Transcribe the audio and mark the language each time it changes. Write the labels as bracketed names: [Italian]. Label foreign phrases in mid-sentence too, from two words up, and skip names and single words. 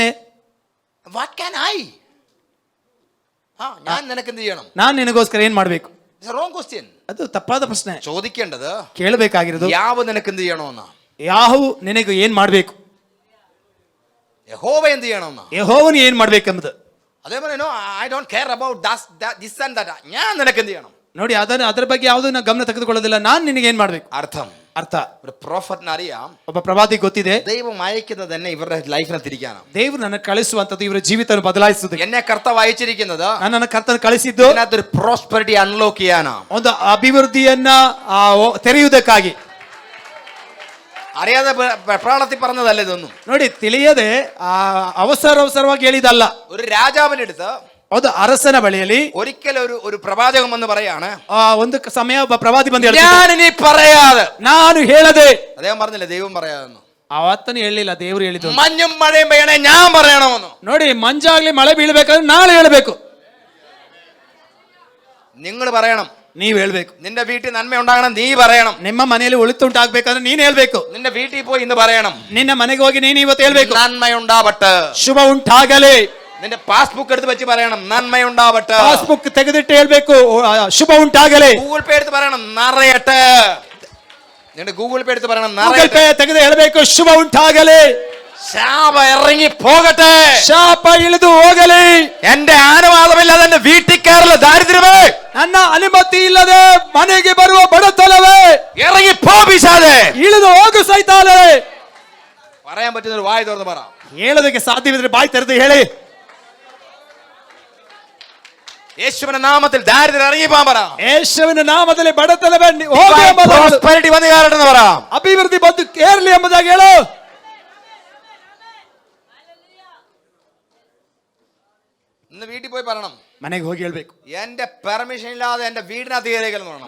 [English] What can I? [Malayalam] ഞാൻ നിനക്ക് എന്ത് ചെയ്യണം? [Kannada] ನಾನ್ ನಿನಗೋಸ್ಕರ ಏನ್ ಮಾಡಬೇಕು? [English] It's a wrong question. [Kannada] ಅದು ತಪ್ಪಾದ ಪ್ರಶ್ನೆ. [Malayalam] ചോദിക്കേണ്ടത് [Kannada] ಕೇಳಬೇಕಾಗಿರೋದು, [Malayalam] ಯಾವ നിനക്ക് എന്ത് ചെയ്യണമെന്നാ. [Kannada] ಯಾಹು ನಿನಗೆ ಏನ್ ಮಾಡಬೇಕು, [Malayalam] യഹോവ എന്ത് ചെയ്യണമെന്നാ. [Kannada] ಯೆಹೋವನು ಏನ್ ಮಾಡ್ಬೇಕೆಂಬುದು. [Malayalam] അതേപോലെ [English] I don't care about this and that. [Malayalam] ഞാൻ നിനക്ക് എന്ത് ചെയ്യണം. [Kannada] ನೋಡಿ, ಅದರ ಬಗ್ಗೆ ಯಾವುದು ನಾವು ಗಮನ ತೆಗೆದುಕೊಳ್ಳೋದಿಲ್ಲ. ನಾನ್ ನಿನಗೆ ಏನ್ ಮಾಡ್ಬೇಕು. ಅರ್ಥ [Malayalam] ഒരു പ്രോഫറ്റിന് അറിയാം, [Kannada] ಒಬ್ಬ ಪ್ರವಾದಿ ಗೊತ್ತಿದೆ, [Malayalam] ദൈവം അയക്കുന്നത് തന്നെ ഇവരുടെ ലൈഫിനെ തിരിക്കാനാണ്. [Kannada] ದೇವರು ನನ್ನ ಕಳಿಸುವಂತದ್ದು ಇವರ ಜೀವಿತವನ್ನು ಬದಲಾಯಿಸುವುದು. [Malayalam] എന്നെ കർത്താവ് അയച്ചിരിക്കുന്നത് [Kannada] ನನ್ನ ಕರ್ತನ ಕಳಿಸಿದ್ದು [Malayalam] ഇതിനകത്തൊരു [English] prosperity unlock [Malayalam] ചെയ്യാനാണ്. [Kannada] ಒಂದು ಅಭಿವೃದ್ಧಿಯನ್ನ ತೆರೆಯುವುದಕ್ಕಾಗಿ. [Malayalam] അറിയാതെ വെപ്രാളത്തിൽ പറഞ്ഞതല്ല ഇതൊന്നും. [Kannada] ನೋಡಿ, ತಿಳಿಯದೆ ಅವಸರವಾಗಿ ಹೇಳಿದಲ್ಲ. [Malayalam] ഒരു രാജാവിന്റെ അടുത്ത് [Kannada] ಹೌದು, ಅರಸನ ಬಳಿಯಲ್ಲಿ [Malayalam] ഒരിക്കൽ ഒരു പ്രവാചകൻ വന്ന് പറയാണ്, [Kannada] ಒಂದು ಸಮಯ ಒಬ್ಬ ಪ್ರವಾದಿ ಬಂದು [Malayalam] ഞാനിനി പറയാതെ. [Kannada] ನಾನು ಹೇಳದೆ. [Malayalam] അദ്ദേഹം പറഞ്ഞില്ല ദൈവം പറയാമെന്ന്. [Kannada] ಅವತ್ತನು ಹೇಳಿಲ್ಲ, ದೇವರು ಹೇಳಿದ್ದು. [Malayalam] മഞ്ഞും മഴയും പെയ്യണേ ഞാൻ പറയണമെന്ന്. [Kannada] ನೋಡಿ, ಮಂಜಾಗ್ಲಿ ಮಳೆ ಬೀಳ್ಬೇಕಾದ್ರೆ ನಾಳೆ ಹೇಳ್ಬೇಕು. [Malayalam] നിങ്ങൾ പറയണം. [Kannada] ನೀವ್ ಹೇಳ್ಬೇಕು. [Malayalam] നിന്റെ വീട്ടിൽ നന്മ ഉണ്ടാകണം, നീ പറയണം. [Kannada] ನಿಮ್ಮ ಮನೆಯಲ್ಲಿ ಒಳಿತುಂಟಾಗ್ಬೇಕಾದ್ರೆ ನೀನ್ ಹೇಳ್ಬೇಕು. [Malayalam] നിന്റെ വീട്ടിൽ പോയി ഇന്ന് പറയണം. [Kannada] ನಿನ್ನ ಮನೆಗೆ ಹೋಗಿ ನೀನು ಇವತ್ತು ಹೇಳ್ಬೇಕು, [Malayalam] നന്മയുണ്ടാവട്ടെ, [Kannada] ಶುಭ ಉಂಟಾಗಲಿ. [Malayalam] നിന്റെ പാസ്ബുക്ക് എടുത്ത് വെച്ച് പറയണം, നന്മയുണ്ടാവട്ടെ. [Kannada] ಪಾಸ್ಬುಕ್ ತೆಗೆದಿಟ್ಟು ಹೇಳ್ಬೇಕು, ಶುಭ ಉಂಟಾಗಲಿ. [Malayalam] ഗൂഗിൾ പേ എടുത്ത് പറയണം, നിറയട്ടെ. നിന്റെ ഗൂഗിൾ പേ എടുത്ത് പറയണം, [Kannada] ಗೂಗಲ್ ಪೇ ತೆಗೆದು ಹೇಳ್ಬೇಕು, ಶುಭ ಉಂಟಾಗಲಿ. [Malayalam] ശാപ ഇറങ്ങി പോകട്ടെ, [Kannada] ಶಾಪ ಇಳಿದು ಹೋಗಲಿ. [Malayalam] എന്റെ അനുവാദമില്ലാതെ എന്റെ വീട്ടിൽ കയറല ദാരിദ്ര്യമേ, [Kannada] ನನ್ನ ಅನುಮತಿ ಇಲ್ಲದೆ ಮನೆಗೆ ಬರುವ ಬಡತನವೇ, [Malayalam] ഇറങ്ങി പോ പിശാചേ, [Kannada] ಇಳಿದು ಹೋಗು ಸೈತಾನೇ. [Malayalam] പറയാൻ പറ്റുന്ന ഒരു വായ തുറന്ന് പറ. [Kannada] ಹೇಳೋದಕ್ಕೆ ಸಾಧ್ಯವಿದ್ರೆ ಬಾಯಿ ತೆರೆದು ಹೇಳಿ. [Malayalam] യേശുവിന്റെ നാമത്തിൽ ദാരിദ്ര്യം ഇറങ്ങി പോകാൻ പറ. [Kannada] ಯೇಸುವಿನ ನಾಮದಲ್ಲಿ ಬಡತನವೇ ಹೋಗು ಎಂಬುದಾಗಿ, [Malayalam] പ്രോസ്പെരിറ്റി വന്നു കയറട്ടെന്ന് പറ. [Kannada] ಅಭಿವೃದ್ಧಿ ಬಂದು ಕೇರಲಿ ಎಂಬುದಾಗಿ ಹೇಳು. [Malayalam] ഇന്ന് വീട്ടിൽ പോയി പറയണം, [Kannada] ಮನೆಗೆ ಹೋಗಿ ಹೇಳ್ಬೇಕು, [Malayalam] എന്റെ പെർമിഷൻ ഇല്ലാതെ എന്റെ വീടിനകത്ത് കയറിയെന്ന് പറയണം.